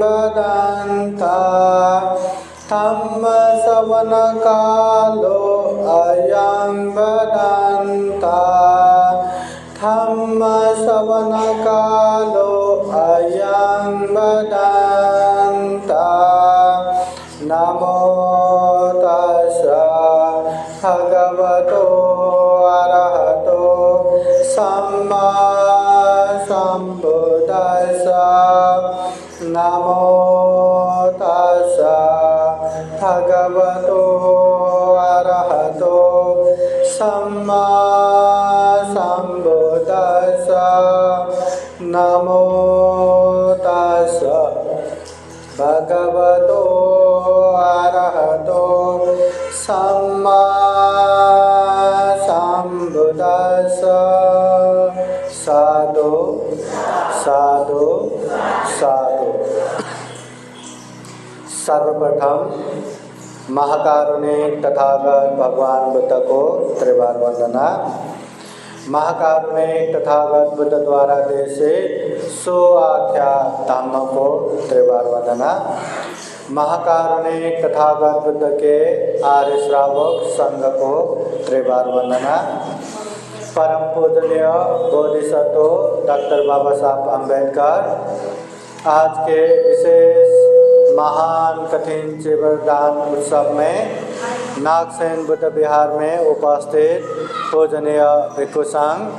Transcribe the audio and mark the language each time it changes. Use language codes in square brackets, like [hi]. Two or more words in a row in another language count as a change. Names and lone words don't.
[pi] वदन्तः धम्मश्रवणकालो अयं वदन्तः धम्मश्रवणकालो अयं वदन्तः। नमो तस्सै भगवतो अरहतो सम्मा सम्बुद्धाय। नमो तस्सै भगवतो अरहतो सम्मा सम्बुद्धाय। नमो तस्सै भगवतो अरहतो सम्मा सम्बुद्धाय। साधु साधु साधु। [hi] सर्वप्रथम महाकारुणिक तथागत भगवान बुद्ध को त्रिवार वंदना। महाकारुणिक तथागत बुद्ध द्वारा देशित सो आख्या धम्म को त्रिवार वंदना। महाकारुणिक तथागत बुद्ध के आर्य श्रावक संघ को त्रिवार वंदना। परम पूजनीय बोधिसत्व डॉक्टर बाबा साहब अम्बेडकर आज के विशेष महान कठिन चिवरदान उत्सव में नागसेन बुद्ध विहार में उपस्थित पूजनीय भिक्षु संघ,